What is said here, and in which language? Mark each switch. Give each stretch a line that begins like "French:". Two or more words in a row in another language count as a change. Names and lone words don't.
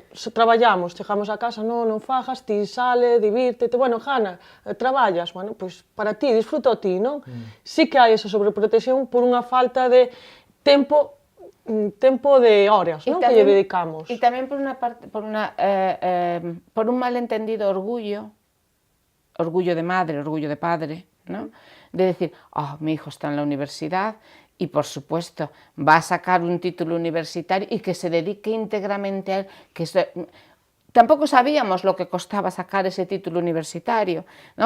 Galician: Se traballamos, chegamos a casa, non fagas, ti sale, divírtete, bueno, Jana, traballas, bueno, pois para ti, disfruta o ti, non? Sí que hai esa sobreprotección por unha falta de tempo de horas, non? Que lle dedicamos. E tamén por un malentendido orgullo de madre, orgullo de padre, ¿no?
Spanish: De decir, oh, mi hijo está en la universidad y por supuesto va a sacar un título universitario y que se dedique íntegramente a él, tampoco sabíamos lo que costaba sacar ese título universitario, ¿no?